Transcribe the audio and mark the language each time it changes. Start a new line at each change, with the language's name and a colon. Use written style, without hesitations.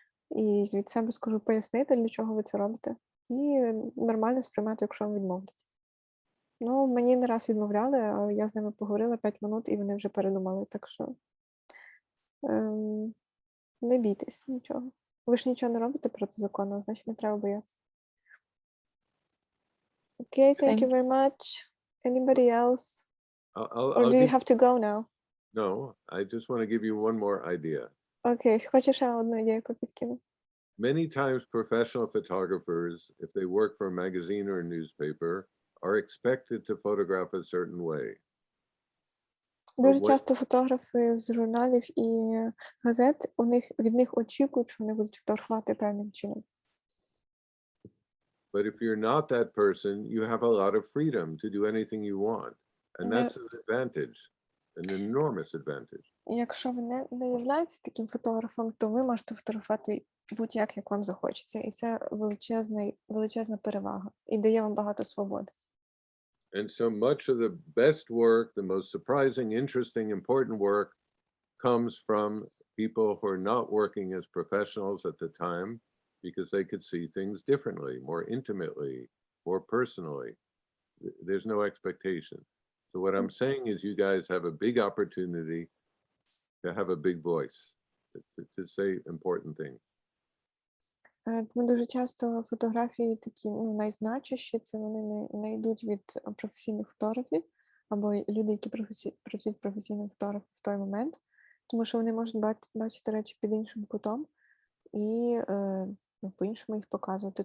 Ukrainian: І від себе скажу пояснити, для чого ви це робите, і нормально сприймати, якщо вам відмовлять. Мені не раз відмовляли, а я з ними поговорила 5 минут, і вони вже передумали, так що не бійтесь нічого. Ви ж нічого не робите протизаконного, значить не треба боятися.
English: Okay, thank you very much. Anybody else? Or do you have to go now? No, I just want to give you one more idea.
Ukrainian: Окей, хочу ще одну ідейку підкину.
English: Many times professional photographers, if they work for a magazine or a newspaper, are expected to photograph a certain way.
Ukrainian: Дуже часто фотографи з журналів і газет, від них очікують, що вони будуть фотографувати певним чином.
English: But if you're not that person, you have a lot of freedom to do anything you want. And that's an advantage, an enormous advantage.
Ukrainian: Якщо ви не являєтесь таким фотографом, то ви можете фотографувати будь-як, як вам захочеться. І це величезна перевага. І дає вам багато свободи.
English: And so much of the best work, the most surprising, interesting, important work comes from people who are not working as professionals at the time because they could see things differently, more intimately, more personally. There's no expectation. So what I'm saying is you guys have a big opportunity to have a big voice to say important things.
Ukrainian: Тому дуже часто фотографії такі найзначущі, це вони не йдуть від професійних фотографів або люди, які працюють професійним фотографом в той момент, тому що вони можуть бачити речі під іншим кутом і по-іншому їх показувати.